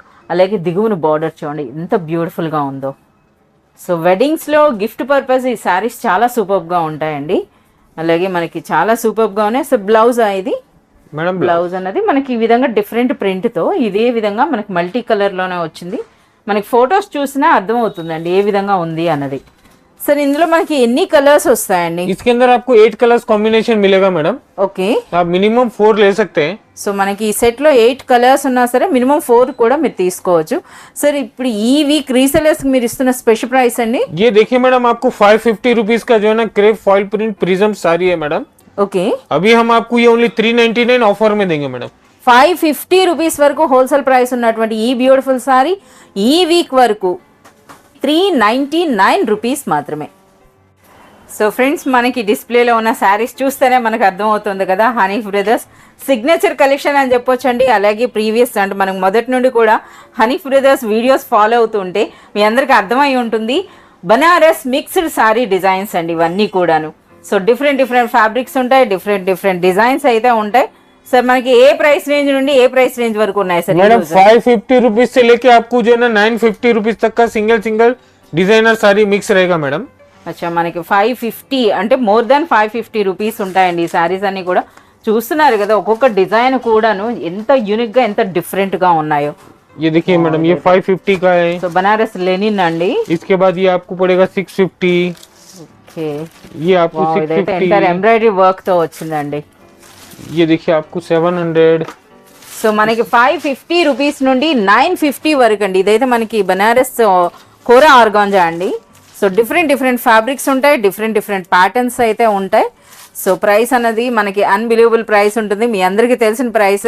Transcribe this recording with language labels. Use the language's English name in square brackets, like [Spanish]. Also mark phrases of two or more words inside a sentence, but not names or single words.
[Telugu] అలాగే దిగువన బార్డర్ చూడండి ఎంత బ్యూటిఫుల్గా ఉందో. సో వెడ్డింగ్స్లో [English] gift purpose [Telugu] ఈ శారీస్ చాలా సూపర్గా ఉంటాయండి. అలాగే మనకి చాలా సూపర్గా ఉన్నాయి. సో బ్లౌజ్ ఇది మేడం, బ్లౌజ్ అన్నది మనకి ఈ విధంగా [English] different print [Telugu] ఇదే విధంగా మనకి [English] multi colour [Telugu] వచ్చింది. మనకి ఫొటోస్ చూసినా అర్థమవుతుందండి ఏ విధంగా ఉంది అన్నది. సర్ ఇందులో మనకి ఎన్ని కలర్స్ వస్తాయండి? [Hindi] इसके अंदर आपको 8 [English] colours combination [Hindi] मिलेगा मैडम. [Telugu] ఓకే, [Hindi] आप मिनिमम 4 ले सकते हैं. [Telugu] సో మనకి ఈ సెట్ లో 8 కలర్స్ ఉన్నా సరే మినిమం 4 కూడా మీరు తీసుకోవచ్చు. సర్ ఇప్పుడు ఈ [English] week resellers [Telugu] మీరు ఇస్తున్న [English] special price [Telugu] అండి? [Hindi] ये देखिए मैडम, आपको 550 रुपीज का जो है ना [English] crepe foil print prism [Hindi] साड़ी है मैडम. [Telugu] ఓకే, [Hindi] अभी हम आपको ये [English] only 399 offer [Hindi] में देंगे मैडम. [Telugu] 550 రూపీస్ వరకు [English] wholesale price [Telugu] ఉన్నటువంటి ఈ [English] beautiful saree [Telugu] ఈ వీక్ వరకు 399 రూపీస్ మాత్రమే. సో ఫ్రెండ్స్, మనకి డిస్ప్లేలో ఉన్న శారీస్ చూస్తేనే మనకు అర్థమవుతుంది కదా, హనీ బ్రదర్స్ [English] signature collection [Telugu] అని చెప్పొచ్చండి. అలాగే ప్రీవియస్ అంటే మనకు మొదటి నుండి కూడా హనీ బ్రదర్స్ [English] videos follow [Telugu] అవుతుంటే మీ అందరికీ అర్థమై ఉంటుంది. బనారస్ [English] mixed saree designs [Telugu] అండి ఇవన్నీ కూడాను. సో [English] different fabrics [Telugu] ఉంటాయి, [English] different designs [Telugu] అయితే ఉంటాయి. సార్ మనకి ఏ [English] price range [Telugu] నుండి ఏ [English] price range [Telugu] వరకు ఉన్నాయి సార్? [Hindi] मैडम 550 रुपीज से लेके आपको जो है ना 950 रुपीज तक का [English] single designer saree [Hindi] मिक्स रहेगा मैडम. [Telugu] అచ్చా, మనకి 550 అంటే [English] more than 550 rupees [Telugu] ఉంటాయండి ఈ శారీస్ అన్ని కూడా. చూస్తున్నారు కదా ఒక్కొక్క డిజైన్ కూడాను ఎంత యూనిక్ గా ఎంత డిఫరెంట్ గా ఉన్నాయో. [Hindi] ये देखिए मैडम, ये 550 का है. [Telugu] సో బనారస్ లెనిన్ అండి. [Hindi] इसके बाद ये आपको पड़ेगा 650. [Telugu] ఓకే, [Hindi] ये आपको 650. [English] enter embroidery work [Telugu] తో వచ్చిందండి. [Hindi] ये देखिए आपको 700. [Telugu] సో మనకి 550 రూపీస్ నుండి 950 వరకు అండి. ఇదైతే మనకి బనారస్ కోరా ఆర్గాంజా అండి. సో [English] different fabrics [Telugu] ఉంటాయి, [English] different patterns [Telugu] అయితే ఉంటాయి. సో ప్రైస్ అన్నది మనకి [English] unbelievable price [Telugu] ఉంటుంది, మీ అందరికీ తెలిసిన ప్రైసే.